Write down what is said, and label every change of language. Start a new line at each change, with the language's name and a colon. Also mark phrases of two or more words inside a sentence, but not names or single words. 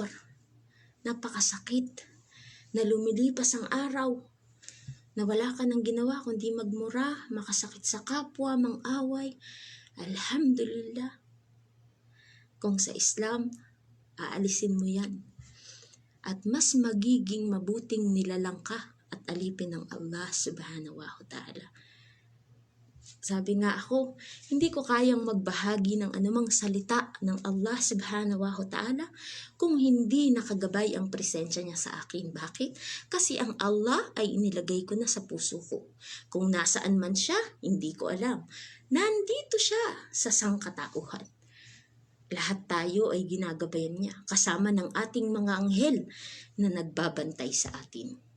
Filipino: Napakasakit na lumilipas ang araw na wala ka nang ginawa kundi magmura, makasakit sa kapwa, mang-away. Alhamdulillah. Kung sa Islam, aalisin mo yan. At mas magiging mabuting nilalang ka at alipin ng Allah
Arabic: سبحانه وتعالى.
Filipino: Sabi nga ako, hindi ko kayang magbahagi ng anumang salita ng Allah
Arabic: سبحانه وتعالى
Filipino: kung hindi nakagabay ang presensya niya sa akin. Bakit? Kasi ang Allah ay inilagay ko na sa puso ko. Kung nasaan man siya, hindi ko alam. Nandito siya sa sangkatauhan. Lahat tayo ay ginagabayan niya, kasama ng ating mga anghel na nagbabantay sa atin.